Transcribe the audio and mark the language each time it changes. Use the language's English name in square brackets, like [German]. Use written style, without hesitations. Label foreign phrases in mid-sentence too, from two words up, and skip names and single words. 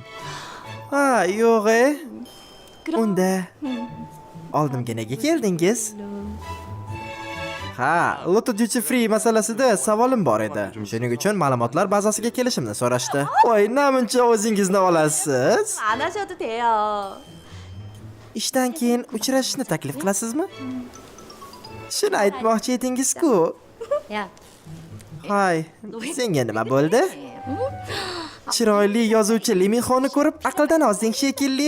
[Uzbek] Ha, yo'q-e. Unda oldimga nega keldingiz? Ha, Lotto Duty Free masalasida savolim bor edi. Shuning uchun ma'lumotlar bazasiga kelishimni so'rashdi. Voy, namuncha o'zingizni olasiz? [Korean] 안 하셔도 돼요. [Uzbek] Ishdan keyin uchrashishni taklif qilasizmi? Shuni aytmoqchi edingiz-ku. [Korean] 야, [Uzbek] Hay, senga nima bo'ldi? Chiroyli yozuvchi Lee Min-honi ko'rib aqldan ozding shekilli.